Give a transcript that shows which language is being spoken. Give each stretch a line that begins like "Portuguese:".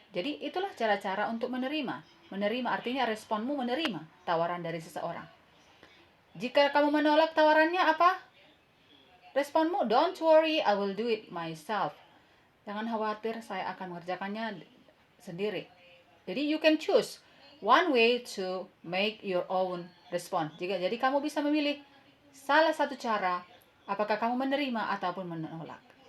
Indonesian: Jadi itulah cara-cara untuk menerima. Menerima artinya responmu menerima tawaran dari seseorang. Jika kamu menolak tawarannya, apa responmu?
English: Don't worry, I will do it myself.
Indonesian: Jangan khawatir, saya akan mengerjakannya sendiri.
English: Jadi you can choose one way to make your own response.
Indonesian: Jadi kamu bisa memilih salah satu cara, apakah kamu menerima ataupun menolak.